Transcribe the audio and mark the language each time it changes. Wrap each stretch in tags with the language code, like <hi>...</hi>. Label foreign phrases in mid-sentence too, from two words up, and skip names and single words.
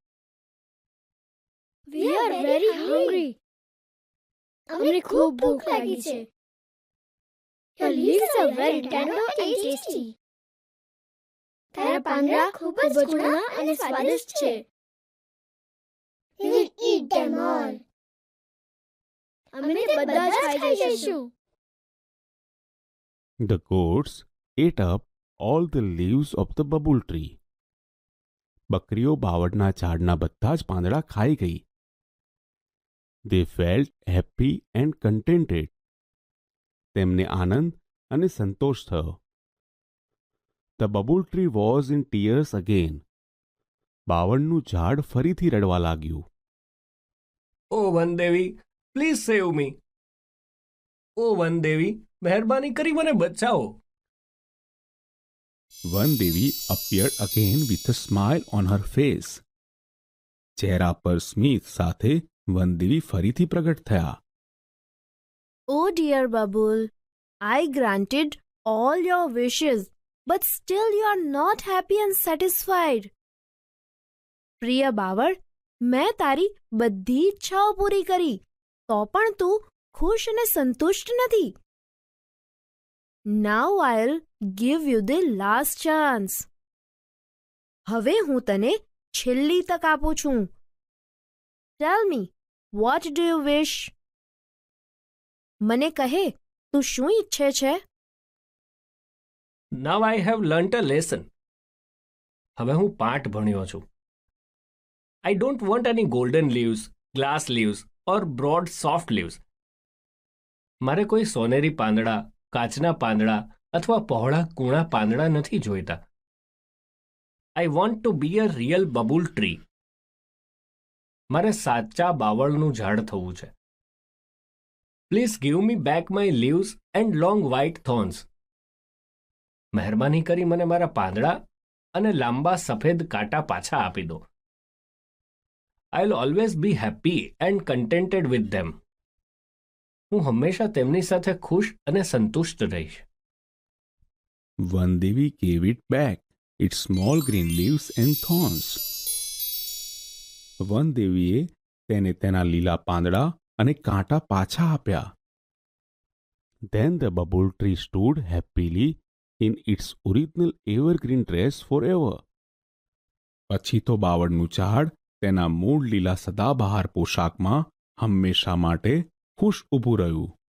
<en>We are very hungry.</en> <gu>અમને ખૂબ ભૂખ લાગી છે.</gu> <en>Your leaves are very tender and tasty.</en> <gu>તારા પાંદડા ખૂબ જ કુણા અને સ્વાદિષ્ટ છે.</gu> <en>We will eat them all.</en> <gu>અમે તે બધા જ ખાઈ જઈશું.</gu> <en>The goats ate up all the leaves of the bubble tree.</en> <gu>બકરીઓ બાવળના ઝાડના બધા જ પાંદડા ખાઈ ગઈ.</gu> <en>They felt happy and contented.</en> <gu>તેમને આનંદ અને સંતોષ થયો.</gu> <en>The bubble tree was in tears again.</en> <gu>બાવળનું ઝાડ ફરીથી રડવા લાગ્યું.</gu> <en>O વનદેવી, please save me.</en> <gu>ઓ વનદેવી, મહેરબાની કરી મને બચાવો.</gu> <en>વનદેવી appeared again with a smile on her face.</en> <gu>ચહેરા પર સ્મિત સાથે વનદેવી ફરીથી પ્રગટ થયા.</gu> <en>Oh dear Babul, I granted all your wishes, but still you are not happy and satisfied.</en> <gu>પ્રિય બાવળ, મેં તારી બધી ઈચ્છાઓ પૂરી કરી, તો પણ તું ખુશ અને સંતુષ્ટ નથી.</gu> <en>Now I'll give you the last chance.</en> <gu>હવે હું તને છેલ્લી તક આપું છું.</gu> <en>Tell me, what do you wish?</en> <gu>મને કહે, તું શું ઈચ્છે છે?</gu> <en>Now I have learnt a lesson.</en> <gu>હવે હું પાઠ ભણ્યો છું.</gu> <en>I don't want any golden leaves, glass leaves or broad soft leaves.</en> <gu>મારે કોઈ સોનેરી પાંદડા, કાચના પાંદડા અથવા પહોળા કૂણા પાંદડા નથી જોઈતા.</gu> <en>I want to be a real bubble tree.</en> <gu>મારે સાચા બાવળનું ઝાડ થવું છે.</gu> <en>Please give me back my leaves and long white thorns.</en> <gu>મહેરબાની કરી મને મારા પાંદડા અને લાંબા સફેદ કાંટા પાછા આપી દો.</gu> <en>I'll always be happy and contented with them.</en> <gu>હું હંમેશા તેમની સાથે ખુશ અને સંતુષ્ટ રહીશ.</gu> <en>વનદેવી gave it back its small green leaves and thorns.</en> <gu>વનદેવીએ તેને તેના લીલા પાંદડા અને કાંટા પાછા આપ્યા.</gu> <en>Then the bubble tree stood happily in its original evergreen dress forever.</en> <gu>પછી તો બાવળનું ઝાડ તેના મૂળ લીલા સદાબહાર પોશાકમાં હંમેશા માટે ખુશ ઊભું રહ્યું.</gu>